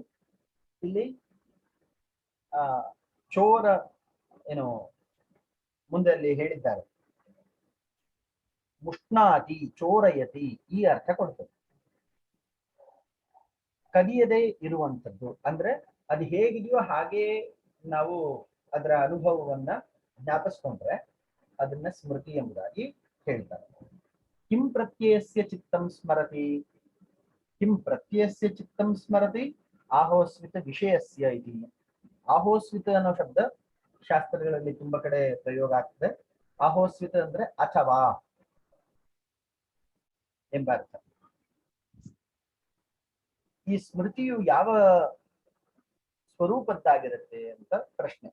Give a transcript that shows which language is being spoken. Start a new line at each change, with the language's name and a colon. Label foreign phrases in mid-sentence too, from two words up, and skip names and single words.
Kannada: ಇಲ್ಲಿ ಚೋರ ಮುಂದೆ ಅಲ್ಲಿ ಹೇಳಿದ್ದಾರೆ,
Sanskrit: ಮುಷ್ಣಾತಿ ಚೋರಯತಿ,
Kannada: ಈ ಅರ್ಥ ಕೊಡ್ತದೆ. ಕದಿಯದೇ ಇರುವಂಥದ್ದು ಅಂದ್ರೆ ಅದು ಹೇಗಿದೆಯೋ ಹಾಗೇ ನಾವು ಅದರ ಅನುಭವವನ್ನ ಜ್ಞಾಪಿಸ್ಕೊಂಡ್ರೆ ಅದನ್ನ ಸ್ಮೃತಿ ಎಂಬುದಾಗಿ ಹೇಳ್ತಾರೆ.
Sanskrit: ಕಿಂ ಪ್ರತ್ಯಯಸ್ಯ ಚಿತ್ತಂ ಸ್ಮರತಿ. ಕಿಂ ಪ್ರತ್ಯಯಸ್ಯ ಚಿತ್ತಂ ಸ್ಮರತಿ ಆಹೋಸ್ವಿತ ವಿಷಯಸ್ಯ ಇತಿ.
Kannada: ಆಹೋಸ್ವಿತ ಅನ್ನೋ ಶಬ್ದ ಶಾಸ್ತ್ರಗಳಲ್ಲಿ ತುಂಬಾ ಕಡೆ ಪ್ರಯೋಗ ಆಗ್ತದೆ. ಆಹೋಸ್ವಿತ ಅಂದ್ರೆ ಅಥವಾ ಎಂಬ ಅರ್ಥ. ಈ ಸ್ಮೃತಿಯು ಯಾವ ಸ್ವರೂಪದ್ದಾಗಿರುತ್ತೆ ಅಂತ ಪ್ರಶ್ನೆ.